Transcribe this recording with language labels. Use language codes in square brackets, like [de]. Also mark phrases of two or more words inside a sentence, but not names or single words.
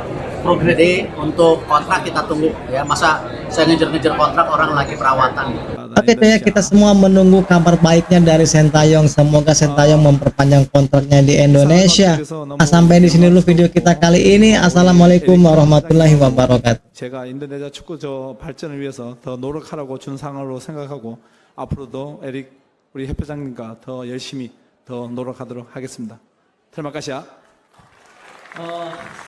[id] Jadi untuk kontrak kita tunggu ya. Masa saya ngejar-ngejar kontrak orang lagi perawatan. Oke ya, kita semua menunggu kabar baiknya dari Sintayong. Semoga Sintayong memperpanjang kontraknya di Indonesia. Sampai di sini dulu video kita kali ini. [ar] السلام عليكم ورحمة الله وبركاته. [ko] 제가 인도네시아 축구 발전을 위해서 더 노력하라고 준 상으로 생각하고 앞으로도 에릭 우리 협회장님과 더 열심히 더 노력하도록 하겠습니다. [id] terima kasih ya.